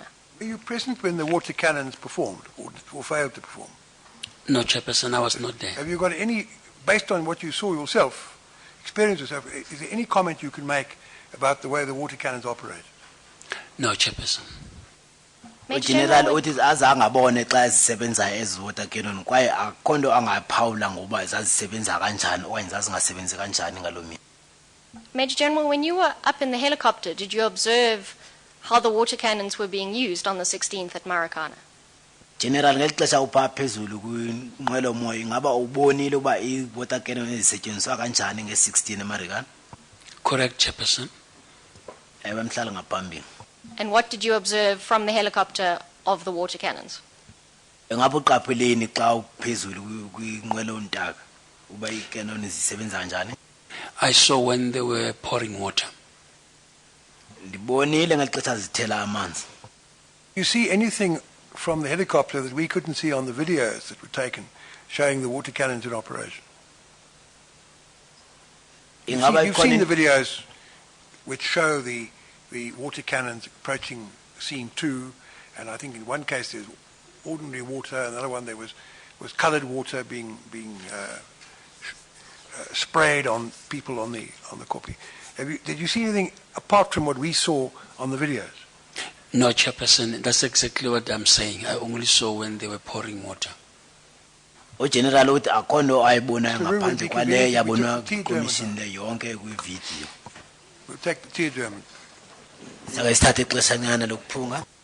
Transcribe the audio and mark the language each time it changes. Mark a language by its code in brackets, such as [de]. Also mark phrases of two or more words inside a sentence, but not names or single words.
[en] Were you present when the water cannons performed or failed to perform? No, Chairperson, I was not there. Have you got any, based on what you saw yourself, experience yourself, is there any comment you can make about the way the water cannons operate? No, Chairperson. [xh] General uthi azangabone xa zisebenza ezi [en] water cannon [xh] kwaye akho nto angaphawula ngoba zazisebenza kanjani okanye zazingasebenzi kanjani ngaloo mini. [en] Major General, when you were up in the helicopter, did you observe how the water cannons were being used on the 16th at Marikana? General, [xh] ngeli xesha upha phezulu kwinqwelomoya ingaba ubonile uba i- [en] water cannon [xh] ezisetyenziswa kanjani nge-16 eMarikana? [en] Correct, Chairperson. [xh] Ewe mhlala ngaphambili. [en] And what did you observe from the helicopter of the water cannons? [xh] Ngabe uqapheleni xa uphezulu kwinqwelo ntaka uba icannon zisebenza kanjani? [en] I saw when they were pouring water. [xh] Ndibonile ngexesha zithela amanzi. [en] You see anything from the helicopter that we couldn't see on the videos that were taken showing the water cannons in operation? You've seen the videos which show the water cannons approaching scene 2, and I think in one case there's ordinary water, another one there was coloured water being sprayed on people on the koppie. Did you see anything apart from what we saw on the videos? No, Chairperson, that's exactly what I'm saying. I only saw when they were pouring water. [xh] General uthi akhono ayibona ngaphandle kwale yabona commission le yonke kwivideo. [en] We'll take the teardrum. [xh] Sake sithathe ixesha nyana lokuphunga.